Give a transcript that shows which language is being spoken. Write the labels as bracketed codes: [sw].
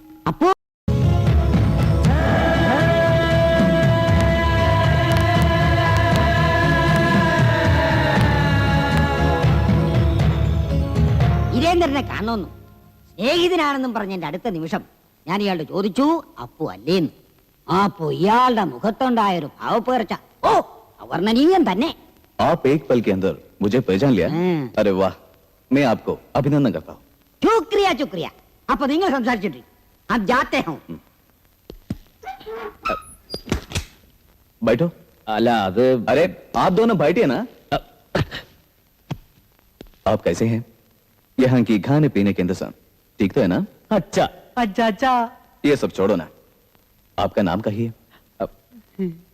[ml] അപ്പു വീരേന്ദ്രനെ കാണുന്നു, സ്നേഹിതനാണെന്നും പറഞ്ഞ എന്റെ അടുത്ത നിമിഷം ഞാൻ ഇയാളുടെ ചോദിച്ചു, അപ്പു അല്ലേന്ന്. അപ്പോ ഇയാളുടെ മുഖത്തുണ്ടായൊരു ഭാവപ്പേർച്ച, ഓ അവർണ്ണനീയം തന്നെ. [hi] आप एक पल के अंदर मुझे पहचान लिया? अरे वाह, मैं आपको अभिनंदन करता हूँ. ശുക്രിയ ശുക്രിയ. [ml] അപ്പൊ നിങ്ങൾ സംസാരിച്ചിട്ട് [hi] अब जाते हैं. बैठो. अला अरे आप दोनों बैठिए ना. आप कैसे हैं? यहाँ की खाने पीने के इंतजाम ठीक तो है ना? अच्छा अच्छा अच्छा. ये सब छोड़ो ना, आपका नाम कहिए.